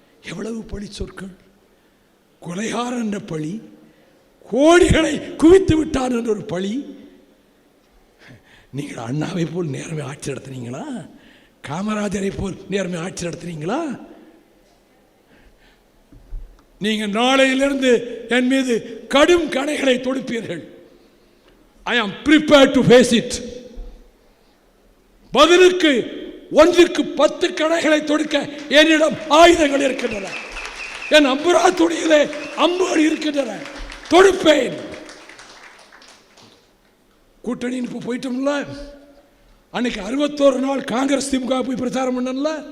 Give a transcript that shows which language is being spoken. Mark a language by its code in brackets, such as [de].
[ta] எவ்வளவு பழி சொற்கள்! கொலைகாரன் என்ற பழி, கோடிகளை குவித்து விட்டான் என்ற ஒரு பழி. நீங்கள் அண்ணாவை போல் நேர்மை ஆட்சி நடத்தினீங்களா? காமராஜரை போல் நேர்மை ஆட்சி நடத்தினீங்களா? நீங்கள் நாளையிலிருந்து என் மீது கடும் கணைகளை தொடுப்பீர்கள். [en] I am prepared to face it. [ta] பதிலுக்கு 1க்கு 10 கணைகளை தொடுக்க என்னிடம் ஆயுதங்கள் இருக்கின்றன. என் அம்புரா துணியிலே அம்புகள் இருக்கின்றன, தொடுப்பேன். கூட்டணின்னு இப்போ போயிட்டோம்ல, அன்னைக்கு 61 நாள் காங்கிரஸ் திமுக போய் பிரச்சாரம் பண்ணல.